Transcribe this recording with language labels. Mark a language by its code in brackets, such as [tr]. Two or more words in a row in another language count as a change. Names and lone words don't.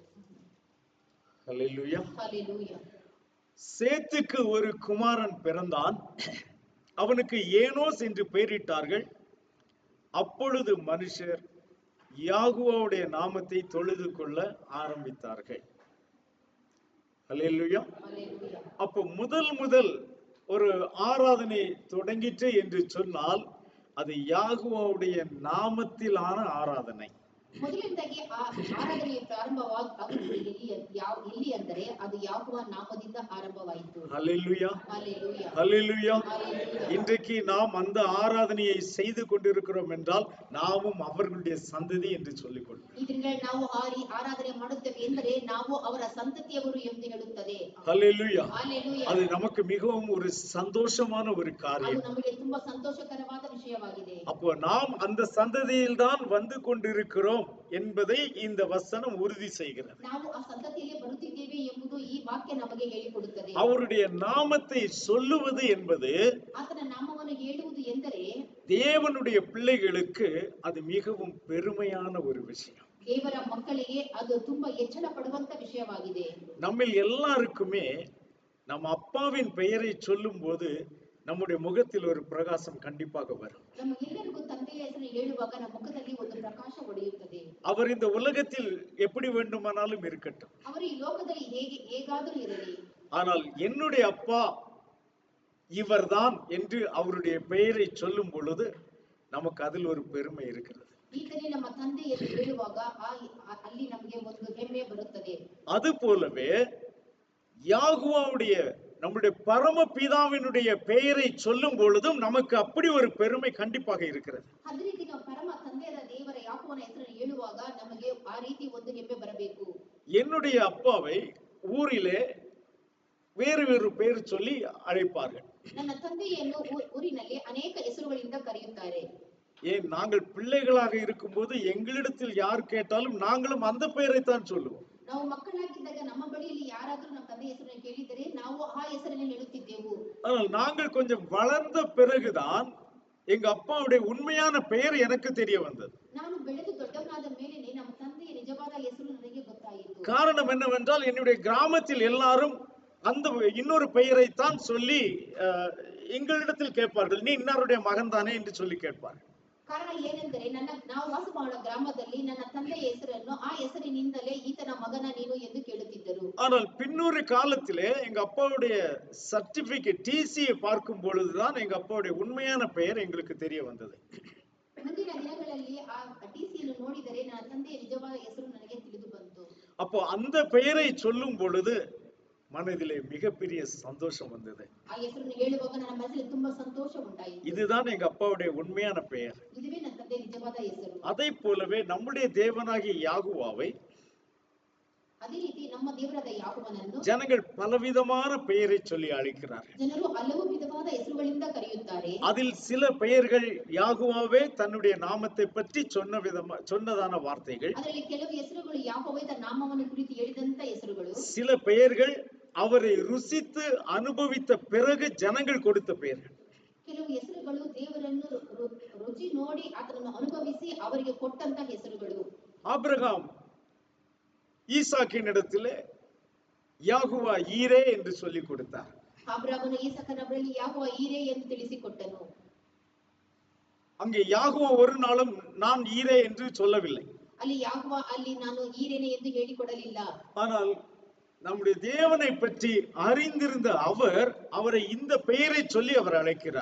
[ta] ஹல்லேலூயா. ஹல்லேலூயா. சேத்துக்கு ஒரு குமாரன் பிறந்தான். அவனுக்கு ஏனோஸ் என்று பெயரிட்டார்கள். அப்பொழுது மனுஷர் யாகுவாவுடைய நாமத்தை தொழுது கொள்ள ஆரம்பித்தார்கள். ஹல்லேலூயா. ஹல்லேலூயா. அப்போ முதல் ஒரு ஆராதனை தொடங்கிற்று என்று சொன்னால் அது யாகுவாவுடைய நாமத்திலான ஆராதனை. [kn] ಮೊದಲನೇದಾಗಿ ಆರಾಧನೆಯ ಪ್ರಾರಂಭವಾಗುವುದು ಎಲ್ಲಿ ಅಂದರೆ ಅದು ಯಾಕೋಬ ನಾಮದಿಂದ ಆರಂಭವಾಯಿತು. [ta] ஹல்லேலூயா. ஹல்லேலூயா. ஹல்லேலூயா. ஹல்லேலூயா. இன்றைக்கு நாம் அந்த ஆராதனையை செய்து கொண்டிருக்கிறோம் என்றால் நாமும் அவர்களுடைய சந்ததி என்று சொல்லிக் கொள்வோம். [kn] ಇದರಿಂದ ನಾವು ಆರಾಧನೆ ಮಾಡುತ್ತೇವೆ ಎಂದರೆ ನಾವು ಅವರ ಸಂತತಿಯವರು ಎಂದು ಹೇಳುತ್ತದೆ. [ta] ஹல்லேலூயா. ஹல்லேலೂயா. அது நமக்கு மிகவும் ஒரு சந்தோஷமான ஒரு [kn] ಅದು [ta] காரியம். [kn] ನಮಗೆ ತುಂಬಾ ಸಂತೋಷಕರವಾದ ವಿಷಯವಾಗಿದೆ. [ta] அப்போ நாம் அந்த சந்ததியில் தான் வந்து கொண்டிருக்கிறோம் என்பதை இந்த வசனம் உறுதி செய்கிறது. [kn] ನಾವು ಆ ಸಂತತಿಯಲ್ಲಿ ಬರುತ್ತಿದ್ದೇವೆ ಎಂಬುದು ಈ ವಾಕ್ಯ ನಮಗೆ ಹೇಳಿಕೊಡುತ್ತದೆ. [ta] அவருடைய நாமத்தை சொல்லுவது என்பது [kn] ಆತನ ನಾಮವನ್ನು ಹೇಳುವುದು ಎಂದರೆ [ta] தேவனுடைய பிள்ளைகளுக்கு அது மிகவும் பெருமையான ஒரு விஷயம். [kn] ದೇವರ ಮಕ್ಕಳಿಗೆ ಅದು ತುಂಬಾ ಹೆಚ್ಚಳ ಪಡುವಂತ ವಿಷಯವಾಗಿದೆ. [ta] நம்மில் எல்லாருக்குமே நம்ம அப்பாவின் பெயரை சொல்லும் போது நம்முடைய முகத்தில் ஒரு பிரகாசம் கண்டிப்பாக வரும். [kn] ನಮ್ಮ ಎಲ್ಲರಿಗೂ ತಂದೆಯ ಹೆಸರು ಹೇಳುವಾಗ ನಮ್ಮ ಮುಖದಲ್ಲಿ ಒಂದು ಪ್ರಕಾಶ ಹೊಳೆಯುತ್ತದೆ. [ta] அவர் இந்த உலகத்தில் எப்படி வேண்டுமானாலும் இருக்கட்டும். [kn] ಅವರು ಈ ಲೋಕದಲ್ಲಿ ಹೇಗಾದರೂ ಇರಲಿ. [ta] ஆனால் என்னுடைய அப்பா இவர்தான் என்று அவருடைய பெயரை சொல்லும் பொழுது நமக்கு அதில் ஒரு பெருமை இருக்கிறது. [kn] ಈತನೇ ನಮ್ಮ ತಂದೆ ಎಂದು ಹೇಳುವಾಗ ಅಲ್ಲಿ ನಮಗೆ ಒಂದು ಹೆಮ್ಮೆ ಬರುತ್ತದೆ. [ta] அது போலவே யாகுவாவுடைய நம்முடைய பரமபிதாவினுடைய பெயரை சொல்லும் பொழுதும் நமக்கு அப்படி ஒரு பெருமை கண்டிப்பாக இருக்கிறது. [kn] ಅದೇ ರೀತಿ ನಾವು ಪರಮ ತಂದೆಯಾದ ದೇವರ ಯಾಕೋಬನ ಹೆಸರನ್ನು ಹೇಳುವಾಗ ನಮಗೆ ಆ ರೀತಿ ಒಂದು ಹೆಮ್ಮೆ ಬರಬೇಕು. [ta] என்னுடைய அப்பாவை ஊரிலே வேறு பெயர் சொல்லி அழைப்பார்கள். [kn] ನನ್ನ ತಂದೆಯನ್ನು ಊರಿನಲ್ಲಿ ಅನೇಕ ಹೆಸರುಗಳಿಂದ ಕರೆಯುತ್ತಾರೆ. [ta] ஏன் நாங்கள் பிள்ளைகளாக இருக்கும்போது எங்களிடத்தில் யார் கேட்டாலும் நாங்களும் அந்த பெயரை தான் சொல்லுவோம். [kn] ನಾವು ಮಕ್ಕಳಾಗಿದ್ದಾಗ ನಮ್ಮ ಬಳಿಯಲ್ಲಿ ಯಾರಾದರೂ ನಮ್ಮ ತಂದೆ ಹೆಸರನ್ನು ಕೇಳಿದರೆ ನಾವು ಆ ಹೆಸರನ್ನು ಹೇಳುತ್ತಿದ್ದೆವು. [ta] ஆனால் நாங்கள் கொஞ்சம் வளர்ந்த பிறகுதான் எங்க அப்பாவுடைய உண்மையான பெயர் எனக்கு தெரிய வந்தது. [kn] ನಾನು ಬೆಳೆದು ದೊಡ್ಡವನಾದ ಮೇಲೆ ನಮ್ಮ ತಂದೆಯ ನಿಜವಾದ ಹೆಸರು ನನಗೆ ಗೊತ್ತಾಯಿತು. [ta] காரணம் என்னவென்றால் என்னுடைய கிராமத்தில் எல்லாரும் அந்த இன்னொரு பெயரை தான் சொல்லி எங்களிடத்தில் கேட்பார்கள். நீ இன்னாருடைய மகன் தானே என்று சொல்லி கேட்பார்கள். [kn] ಕಾರಣ ಏನೆಂದರೆ ನಾವು ವಾಸ ಮಾಡುವ ಗ್ರಾಮದಲ್ಲಿ ನನ್ನ ತಂದೆಯ ಹೆಸರನ್ನು ಆ ಹೆಸರಿನಿಂದಲೇ ಈತನ ಮಗನ ನೀನು ಎಂದು ಕೇಳುತ್ತಿದ್ದರು. [ta] ஆனால் பின்னொரு காலத்திலே எங்க அப்பாவுடைய [en] certificate TCயை [ta] பார்க்கும் பொழுதுதான் எங்க அப்பாவுடைய உண்மையான பெயர் எங்களுக்கு தெரிய வந்தது. [kn] ಮುಂದಿನ ದಿನಗಳಲ್ಲಿ ಆ ಟಿಸಿಯನ್ನು ನೋಡಿದರೆ ನನ್ನ ತಂದೆಯ ನಿಜವಾದ ಹೆಸರು ನನಗೆ ತಿಳಿದು ಬಂತು. [ta] அப்போ அந்த பெயரை சொல்லும் பொழுது மனதிலே மிகப்பெரிய சந்தோஷம் வந்தது. [kn] ಆ ಹೆಸರನ್ನು ಹೇಳುವಾಗ ನನ್ನ ಮನಸ್ಸಿನಲ್ಲಿ ತುಂಬಾ ಸಂತೋಷ ಉಂಟಾಯಿತು. [ta] இதுதான் எங்க அப்பாவுடைய உண்மையான பெயர். [kn] இதுவே ನನ್ನ ತಂದೆಯ ನಿಜವಾದ ಹೆಸರು. [ta] அதை போலவே நம்முடைய தேவனாகிய யாகுவாவை [kn] ಅದೇ ರೀತಿ ನಮ್ಮ ದೇವರಾದ ಯಾಹೋವನನ್ನು [ta] ஜனங்கள் பலவிதமான பெயரை சொல்லி அழைக்கிறார்கள். [kn] ಜನರು ಹಲವು ವಿಧವಾದ ಹೆಸರುಗಳಿಂದ ಕರೆಯುತ್ತಾರೆ. [ta] அதில் சில பெயர்கள் யாகுவாவே தன்னுடைய நாமத்தை பற்றி சொன்னதான வார்த்தைகள். [kn] ಅದರಲ್ಲಿ ಕೆಲವು ಹೆಸರುಗಳು ಯಾಹೋವೇ ತನ್ನ ನಾಮವನ್ನು ಕುರಿತು ಹೇಳಿದಂತ ಹೆಸರುಗಳು. [ta] சில பெயர்கள் அவரை ருசித்து அனுபவித்த பிறகு ஜனங்கள் கொடுத்த பெயர்கள். [kn] ಕೆಲವು ಹೆಸರುಗಳು ದೇವರನ್ನು ರುಚಿ ನೋಡಿ ಆತನನ್ನು ಅನುಭವಿಸಿ ಅವರಿಗೆ ಕೊಟ್ಟಂತ ಹೆಸರುಗಳು. [ta] ஆபிரகாம் ஈசாக்கின் இடத்திலே யாகுவா ஈரே என்று சொல்லி கொடுத்தார். [kn] ಆಬ್ರಹಾಮನು ಈಸಾಕನ ಬಳಿಯಲ್ಲಿ ಯಾಹೋವ ಈರೇ ಎಂದು ತಿಳಿಸಿಕೊಟ್ಟನು. [ta] அங்கே யாகுவா ஒரு நாளும் நான் ஈரே என்று சொல்லவில்லை. [kn] ಅಲ್ಲಿ ಯಾಹೋವ ಅಲ್ಲಿ ನಾನು ಈರೇನೆ ಎಂದು ಹೇಳಿಕೊಡಲಿಲ್ಲ. [ta] ஆனால் நம்முடைய தேவனை பற்றி அறிந்திருந்த அவர் அவரை இந்த பெயரை சொல்லி அவர் அழைக்கிறார்.